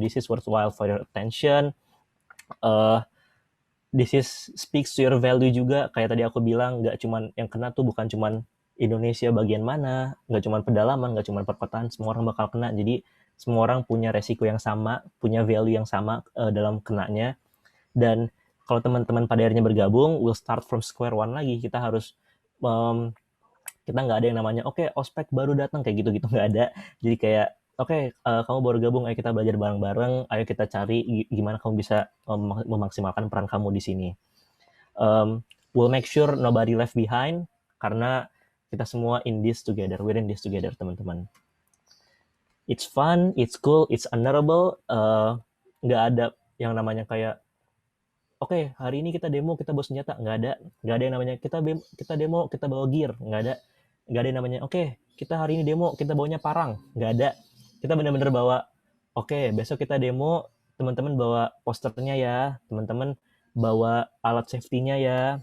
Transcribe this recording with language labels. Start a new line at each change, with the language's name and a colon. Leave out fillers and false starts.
English: This is worthwhile for your attention. This is speaks to your value juga.
Indonesian: Kayak tadi aku bilang, nggak cuman yang kena tuh bukan cuman Indonesia bagian mana, nggak cuman pedalaman, nggak cuman perkotaan, semua orang bakal kena. Jadi semua orang punya resiko yang sama, punya value yang sama dalam kenanya. Dan kalau teman-teman pada akhirnya bergabung,
English: we'll start from square one
Indonesian: lagi. Kita harus kita nggak ada yang namanya ospek baru datang kayak gitu-gitu, nggak ada. Jadi kayak kamu baru gabung, ayo kita belajar bareng-bareng, ayo kita cari gimana kamu bisa memaksimalkan peran kamu di sini.
English: We'll make sure nobody left behind,
Indonesian: karena kita semua
English: in this together, we're in this together, teman-teman. It's fun, it's cool, it's honorable.
Indonesian: Nggak ada yang namanya kayak hari ini kita demo, kita bawa senjata, nggak ada yang namanya kita demo, kita bawa gear, nggak ada yang namanya kita hari ini demo, kita bawanya parang, nggak ada. Kita benar-benar bawa besok kita demo, teman-teman bawa posternya ya, teman-teman bawa alat safety-nya ya.